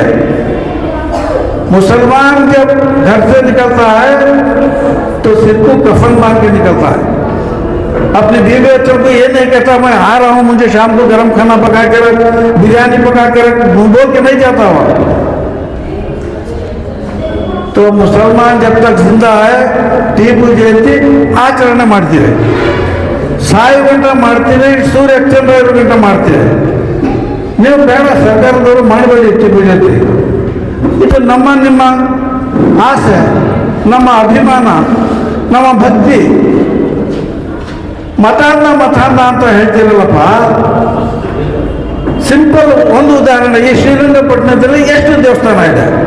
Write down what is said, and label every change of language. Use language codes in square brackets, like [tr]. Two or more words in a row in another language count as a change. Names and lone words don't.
[hi] मुसलमान जब घर से निकलता है तो सिर को कफन बांध के निकलता है। अपने बीवी बच्चों को ये नहीं कहता मैं आ रहा हूं, मुझे शाम को गर्म खाना पका कर बिरयानी पका कर बोल के नहीं जाता हुआ। तो मुसलमान जब तक जिंदा है टीपू जयंती [kn] आचरण ಮಾಡ್ತೀವಿ, ಸಾಯು ಗಂಟ ಮಾಡ್ತೀವಿ, ಸೂರ್ಯ ಚಂದ್ರ ಇರೋ ಗಂಟ ಮಾಡ್ತೀವಿ। ನೀವು ಬೇಡ ಸರ್ಕಾರದವರು ಮಾಡಬೇಡಿ ಟಿಪ್ಪು ಜಯಂತಿ, ಇದು ನಮ್ಮ ನಿಮ್ಮ ಆಸೆ, ನಮ್ಮ ಅಭಿಮಾನ, ನಮ್ಮ ಭಕ್ತಿ। ಮತಾಂಧ ಅಂತ ಹೇಳ್ತಿರಲ್ಲಪ್ಪ, ಸಿಂಪಲ್ ಒಂದು ಉದಾಹರಣೆ, ಈ ಶ್ರೀರಂಗಪಟ್ಟಣದಲ್ಲಿ ಎಷ್ಟು ದೇವಸ್ಥಾನ ಇದೆ?